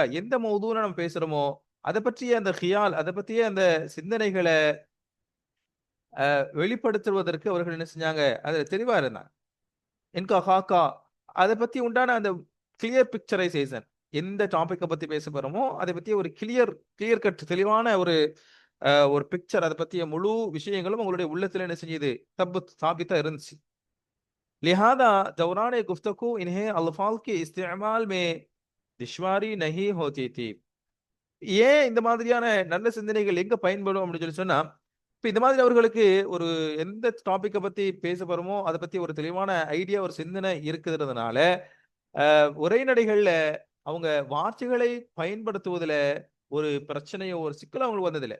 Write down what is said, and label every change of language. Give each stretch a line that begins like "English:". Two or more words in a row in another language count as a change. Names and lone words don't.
Tamil: எந்த மௌதுன்னு நம்ம பேசுறோமோ அதை பற்றிய அந்த ஹியால், அதை பற்றிய அந்த சிந்தனைகளை வெளிப்படுத்துவதற்கு அவர்கள் என்ன செஞ்சாங்க, அதுல தெளிவா இருந்தாங்க. என்கா ஹாக்கா, அதை பத்தி உண்டான அந்த
English: clear picturisation,
Tamil: எந்த டாபிக்கை பத்தி பேச போறோமோ அதை பத்தி ஒரு
English: clear cut
Tamil: தெளிவான ஒரு பிக்சர், அதை பத்திய முழு விஷயங்களும் உங்களுடைய உள்ளத்துல என்ன செஞ்சது, சாபித்தா இருந்துச்சு.
Urdu: لہٰذا دوران گفتگو انہیں الفاظ کے استعمال میں دشواری نہیں ہوتی تھی.
Tamil: ஏன் இந்த மாதிரியான நல்ல சிந்தனைகள் எங்க பயன்படும் அப்படின்னு சொல்லி சொன்னா, இப்ப இந்த மாதிரி அவர்களுக்கு ஒரு எந்த டாபிக்கை பத்தி பேச போறோமோ அதை பத்தி ஒரு தெளிவான ஐடியா, ஒரு சிந்தனை இருக்குதுறதுனால உரைநடைகள்ல அவங்க வார்த்தைகளை பயன்படுத்துவதில் ஒரு பிரச்சனையோ ஒரு சிக்கலோ அவங்களுக்கு வந்ததில்லை.